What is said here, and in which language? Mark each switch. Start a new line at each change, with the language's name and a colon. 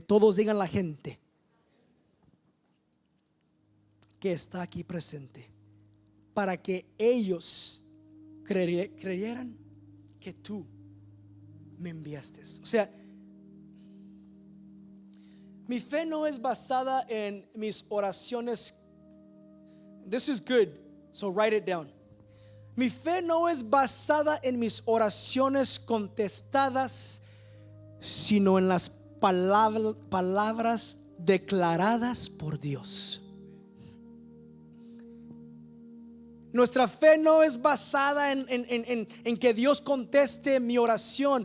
Spanish: Todos digan la gente que está aquí presente, para que ellos creyeran que tú me enviaste. O sea, mi fe no es basada en mis oraciones.
English: This is good, so write it down.
Spanish: Mi fe no es basada en mis oraciones contestadas, sino en las palabras declaradas por Dios. Nuestra fe no es basada en que Dios conteste mi oración.